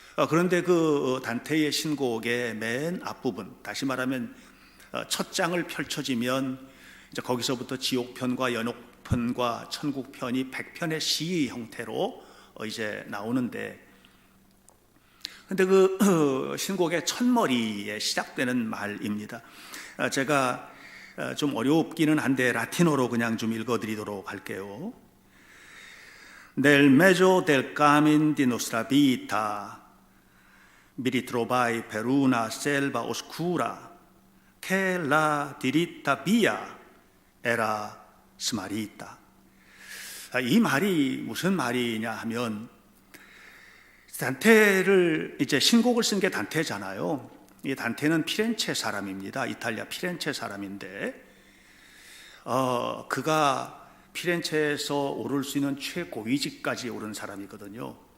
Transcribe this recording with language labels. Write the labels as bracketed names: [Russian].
[Korean] 그런데 그 단테의 신곡의 맨 앞부분, 다시 말하면 첫 장을 펼쳐지면 이제 거기서부터 지옥편과 연옥편과 천국편이 100편의 시 형태로 이제 나오는데, 근데 그 신곡의 첫머리에 시작되는 말입니다. 제가 좀 어렵기는 한데 라틴어로 그냥 좀 읽어드리도록 할게요. [Italian] Nel mezzo del camin di nostra vita mi ritrovai per una selva oscura che la diritta via era smarrita. [Korean] 이 말이 무슨 말이냐 하면, 단테를 이제 신곡을 쓴 게 단테잖아요. 이 단테는 피렌체 사람입니다. 이탈리아 피렌체 사람인데, 그가 피렌체에서 오를 수 있는 최고위직까지 오른 사람이거든요.